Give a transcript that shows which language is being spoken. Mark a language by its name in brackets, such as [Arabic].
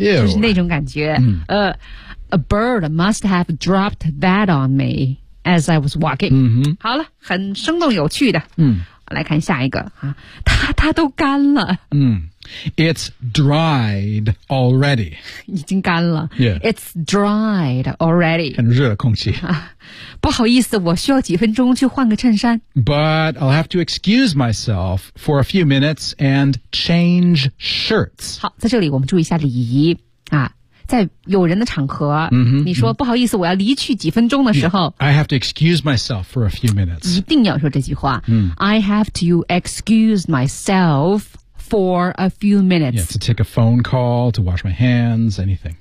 [Chinese] 就是那种感觉、 [English] A bird must have dropped that on me as I was walking、 [Chinese] 好了很生动有趣的、来看下一个、它都干了、 [English] It's dried already [Chinese] 已经干了、 [English] yeah. It's dried already [Chinese] 很热的空气、不好意思我需要几分钟去换个衬衫 [English] But I'll have to excuse myself for a few minutes and change shirts [Chinese] 好在这里我们注意一下礼仪、在有人的场合、你说、不好意思我要离去几分钟的时候 [English] yeah, I have to excuse myself for a few minutes [Chinese] 一定要说这句话、 [English] I have to excuse myselfFor a few minutes. Yeah, to take a phone call, to wash my hands, anything.